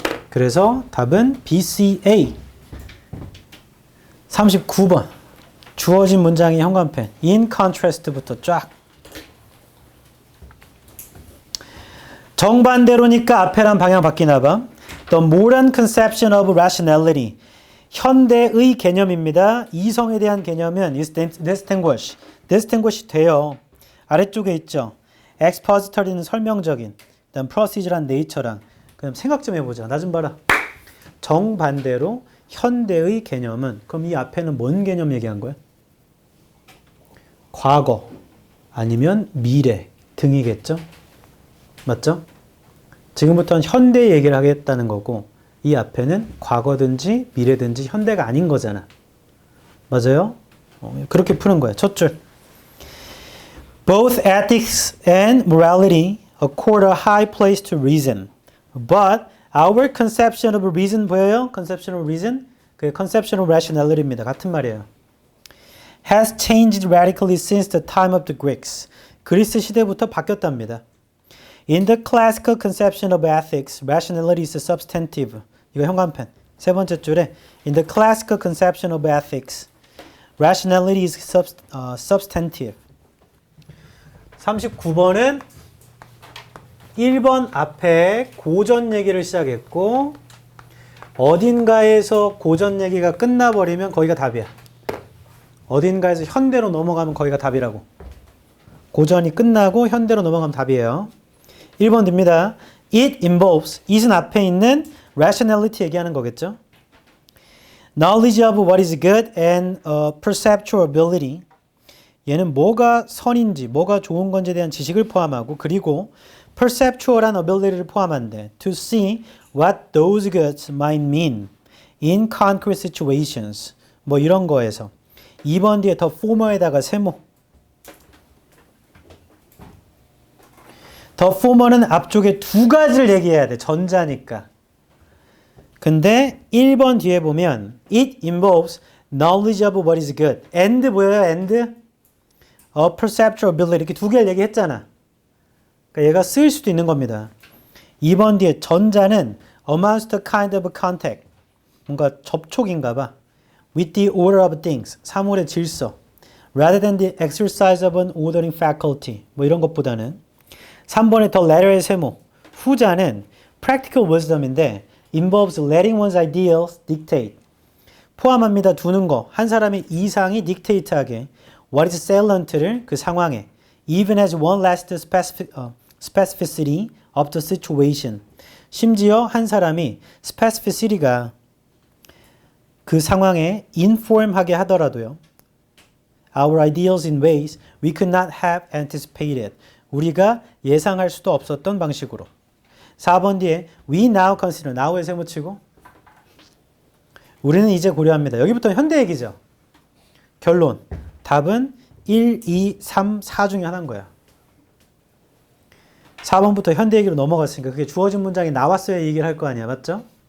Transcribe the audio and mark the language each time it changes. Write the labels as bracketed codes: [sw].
[ko] 그래서 답은 BCA. 39번. 주어진 문장의 형광펜. [en] in contrast [ko] 부터 쫙. 정반대로니까 앞에랑 방향 바뀌나 봐. [en] The modern conception of rationality. [ko] 현대의 개념입니다. 이성에 대한 개념은 [en] is distinguish. distinguish [ko] 돼요. 아래쪽에 있죠. expository는 설명적인. 그다음 procedure란 nature랑. 그럼 생각 좀 해보자. 나 좀 봐라. 정반대로 현대의 개념은 그럼 이 앞에는 뭔 개념 얘기한 거야? 과거 아니면 미래 등이겠죠? 맞죠? 지금부터는 현대 얘기를 하겠다는 거고 이 앞에는 과거든지 미래든지 현대가 아닌 거잖아. 맞아요? 그렇게 푸는 거야. 첫 줄. [en] Both ethics and morality accord a high place to reason. But our conception of reason [ko] 보여요? [en] Conception of reason? [ko] 그 [en] conception of rationality [ko] 입니다. 같은 말이에요. [en] Has changed radically since the time of the Greeks. [ko] 그리스 시대부터 바뀌었답니다. [en] In the classical conception of ethics, rationality is substantive. [ko] 이거 형광펜. 세 번째 줄에 [en] In the classical conception of ethics, rationality is substantive. [ko] 39번은 1번 앞에 고전 얘기를 시작했고 어딘가에서 고전 얘기가 끝나버리면 거기가 답이야. 어딘가에서 현대로 넘어가면 거기가 답이라고. 고전이 끝나고 현대로 넘어가면 답이에요. 1번 됩니다. [en] It involves. [ko] it은 앞에 있는 rationality 얘기하는 거겠죠. [en] Knowledge of what is good and perceptual ability. [ko] 얘는 뭐가 선인지, 뭐가 좋은 건지에 대한 지식을 포함하고 그리고 perceptual한 [en] ability [ko] 를 포함한대. [en] To see what those goods might mean in concrete situations. [ko] 뭐 이런 거에서. 2번 뒤에 더 former에다가 세모. 더 former는 앞쪽에 두 가지를 얘기해야 돼. 전자니까. 근데 1번 뒤에 보면 [en] it involves knowledge of what is good. and [ko] 뭐예요? [en] and perceptual ability. [ko] 이렇게 두 개를 얘기했잖아. 그러니까 얘가 쓰일 수도 있는 겁니다. 2번 뒤에 전자는 [en] amounts to kind of contact. [ko] 뭔가 접촉인가 봐. [en] with the order of things. [ko] 사물의 질서. [en] rather than the exercise of an ordering faculty. [ko] 뭐 이런 것보다는 3번에 더 letter의 세모. 후자는 [en] practical wisdom인데 involves letting one's ideals dictate. [ko] 포함합니다. 두는 거. 한 사람의 이상이 [en] dictate하게 what is salient를 [ko] 그 상황에 [en] even as one last specificity of the situation. [ko] 심지어 한 사람이 specificity가 그 상황에 inform하게 하더라도요. [en] Our ideals in ways we could not have anticipated. [ko] 우리가 예상할 수도 없었던 방식으로. 4번 뒤에 [en] we now consider. [ko] now에 세모치고 우리는 이제 고려합니다. 여기부터 현대 얘기죠. 결론. 답은 1, 2, 3, 4 중에 하나인 거야. 4번부터 현대 얘기로 넘어갔으니까 그게 주어진 문장이 나왔어야 얘기를 할 거 아니야. 맞죠?